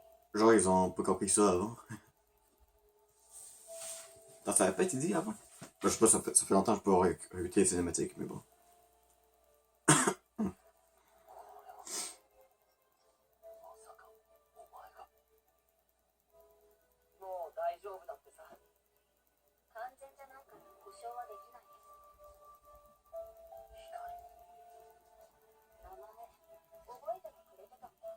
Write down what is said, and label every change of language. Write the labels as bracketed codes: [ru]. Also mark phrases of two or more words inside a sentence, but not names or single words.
[fr] Genre, ils ont pas compris ça avant. Non, ça avait pas été dit avant. Je sais pas, ça fait longtemps que je peux réécouter les cinématiques, mais bon. [ja] もう大丈夫だってさ。完全じゃないから保証はできないです。名前覚えてもくれてたんだ。